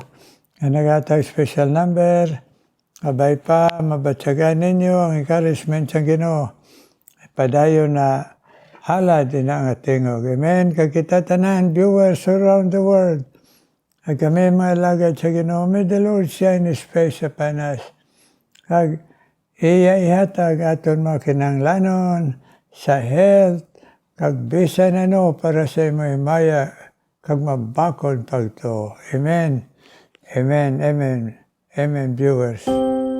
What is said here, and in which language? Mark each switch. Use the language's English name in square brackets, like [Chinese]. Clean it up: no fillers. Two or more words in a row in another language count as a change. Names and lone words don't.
[Hiligaynon] Ang nagatag [English] special number. [Hiligaynon] Abay pa, mabatsagan ninyo ang encouragement sa Ginoo. Padayon na hala din ang tingog. Amen. Kag kita tanan, [English] viewers around the world. [Hiligaynon] At kami mga lagad sa Ginoo, [English] may the Lord shine His face upon us. [Hiligaynon] Kag iya ihatag aton mga kinanglanon sa health, kag bisan ano para sa imo himaya, kag mabakod pagto. Amen. Amen. Amen. Amen, viewers.